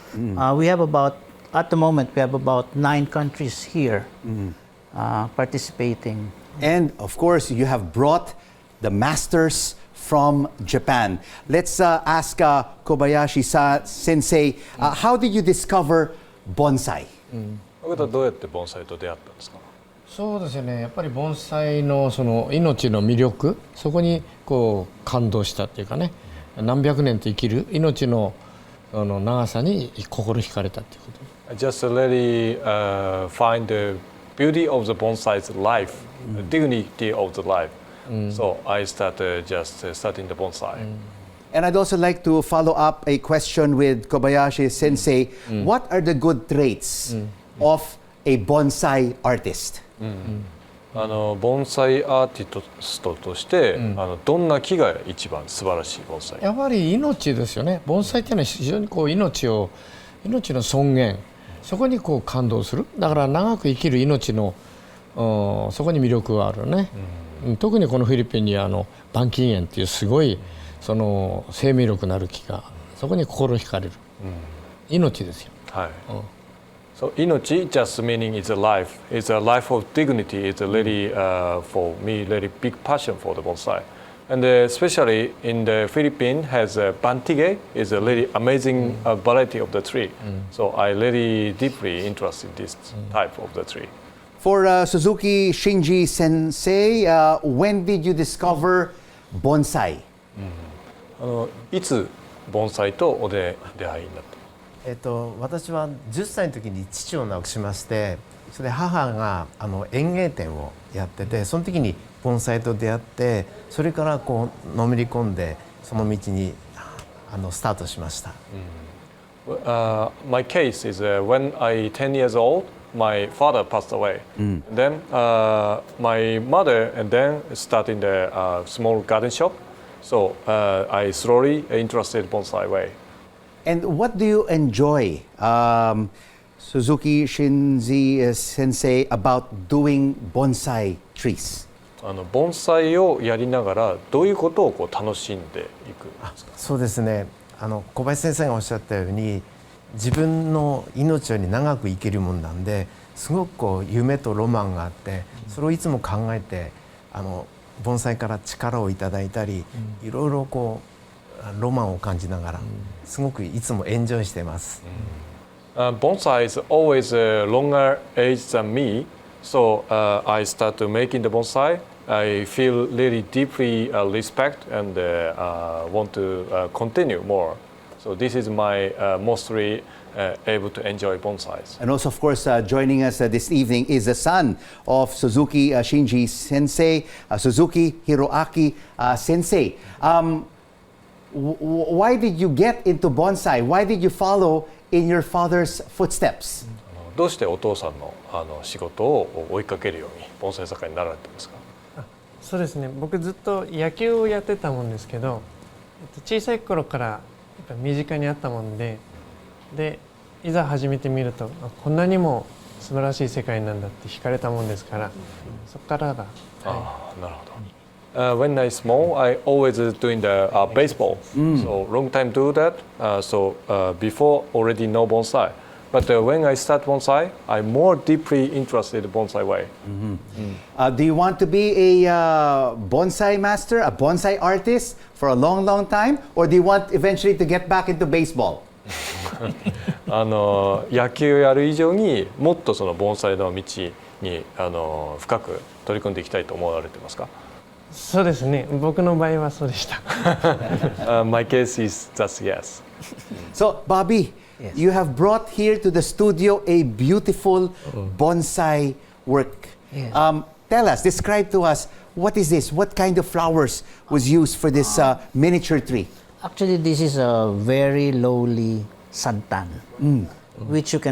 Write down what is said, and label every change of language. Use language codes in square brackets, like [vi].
[en] We have at the moment, we have about 9 countries here participating. And of course, you have brought the masters from Japan. Let's ask Kobayashi sensei, how did you discover bonsai? [ja] あなたはどうやって盆栽と出会ったんですか？そうですよね。やっぱり盆栽のその命の魅力、そこにこう感動したっていうかね、何百年と生きる命の長さに心惹かれたっていうこと。 [en] I just really find the beauty of the bonsai's life, the dignity of the life. So I started studying the bonsai. And I'd also like to follow up a question with Kobayashi sensei. What are the good traits of a bonsai artist? [ja] 盆栽アーティストとして、どんな木が一番素晴らしい盆栽？やっぱり命ですよね。盆栽っていうのは非常にこう命の尊厳、そこにこう感動する。だから長く生きる命のそこに魅力があるね。特にこのフィリピンにバンキン園っていうすごいその生命力のある木がそこに心惹かれる。命ですよ。はい。 [en] So 命 just meaning it's a life. It's a life of dignity. It's a really for me really big passion for the bonsai. And especially in the Philippines has bantige is a really amazing variety of the tree. So I really deeply interested in this type of the tree. For Suzuki Shinji sensei, when did you discover bonsai? [ja] いつ盆栽とお出会いになった？私は10歳の時に父を亡くしまして、それで母が園芸店をやってて、その時に盆栽と出会って、それからこうのめり込んでその道にスタートしました。 [en] My case is when I 10 years old, my father passed away. Then my mother and then started the small garden shop. So I slowly interested bonsai way. And what do you enjoy, Suzuki Shinji sensei, about doing bonsai trees? [ja] 盆栽をやりながらどういうことをこう楽しんでいくんですか？そうですね。小林先生がおっしゃったように、自分の命より長く生きるもんなんで、すごくこう夢とロマンがあって、それをいつも考えて盆栽から力をいただいたり、いろいろこうロマンを感じながら、すごくいつもエンジョイしています。 [en] Bonsai is always longer age than me, so I start making the bonsai. I feel really deeply respect and want to continue more. So this is my mostly able to enjoy bonsais. And also, of course, joining us this evening is the son of Suzuki Shinji sensei, Suzuki Hiroaki sensei. Why did you get into bonsai? Why did you follow in your father's footsteps? [ja] どうしてお父さんの仕事を追いかけるように盆栽作家になられてますか？そうですね、僕ずっと野球をやってたもんですけど、小さい頃からやっぱ身近にあったもんで、いざ始めてみるとこんなにも素晴らしい世界なんだって惹かれたもんですから、そこからが、ああ、なるほど。 [en] When I small, I always doing the baseball. So long time do that. Before already know bonsai. But when I start bonsai, I'm more deeply interested in bonsai way. Do you want to be a bonsai master, a bonsai artist for a long, long time? Or do you want eventually to get back into baseball? [ja] 野球をやる以上にもっとその盆栽の道に深く取り組んでいきたいと思われてますか？そうですね、僕の場合はそうでした。 [en] My case is just yes. So, Bobby, Yes. you have brought here to the studio a beautiful bonsai work. Yes. Tell us, describe to us, what is this? What kind of flowers was used for this miniature tree? Actually, this is a very lowly santan, which you can